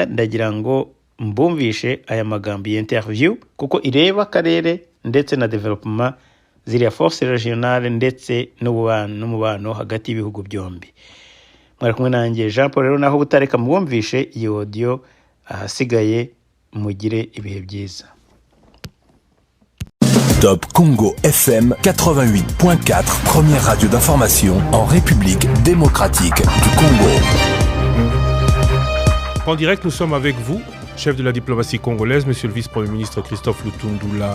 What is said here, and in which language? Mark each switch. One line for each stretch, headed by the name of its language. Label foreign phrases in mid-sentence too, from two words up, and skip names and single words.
Kinyarwanda: Ndagira ngo mbumvishe aya magambo y'interview kuko ireba akarere ndetse na development ziriya
French: force regionale
Kinyarwanda: ndetse n'umubano hagati y'ibihugu byombi. Mwari kumwe nanjye Jean Paul, rero naho butareka mwumvishe iyo audio, ahasigaye mugire ibihe byiza.
French: Top Congo FM 88.4, première radio d'information en République démocratique du Congo. En direct, nous sommes avec vous, chef de la diplomatie congolaise, monsieur le vice-premier ministre Christophe Lutundula.